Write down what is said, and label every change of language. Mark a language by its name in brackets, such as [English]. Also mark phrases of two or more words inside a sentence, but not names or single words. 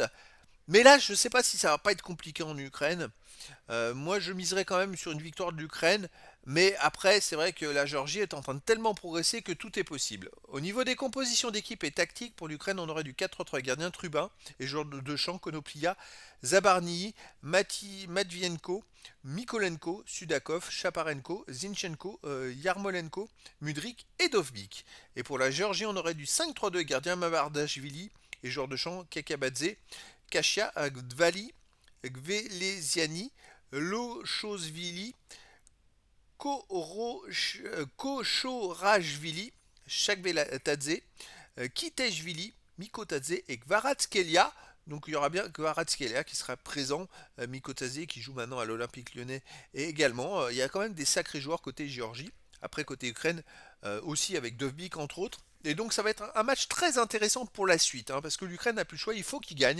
[French] Mais là, je ne sais pas si ça va pas être compliqué en Ukraine. Moi, je miserais quand même sur une victoire de l'Ukraine. Mais après, c'est vrai que la Géorgie est en train de tellement progresser que tout est possible. Au niveau des compositions d'équipe et tactique, pour l'Ukraine, on aurait du 4-3 gardien Trubin et joueur de champ Konoplia, Zabarny, Matvienko, Mikolenko, Sudakov, Chaparenko, Zinchenko, Yarmolenko, Mudrik et Dovbik. Et pour la Géorgie, on aurait du 5-3-2 gardien Mamardashvili et joueur de champ Kakabadze, Kashia Gvali, Gvelesiani, Lochosvili, Kochorashvili, Shakvelatadze, Kiteshvili, Mikotadze et Kvaratskhelia. Donc il y aura bien Kvaratskhelia qui sera présent, Mikotadze qui joue maintenant à l'Olympique lyonnais et également. Il y a quand même des sacrés joueurs côté Géorgie. Après côté Ukraine aussi avec Dovbik entre autres. Et donc ça va être un match très intéressant pour la suite, hein, parce que l'Ukraine n'a plus le choix, il faut qu'il gagne.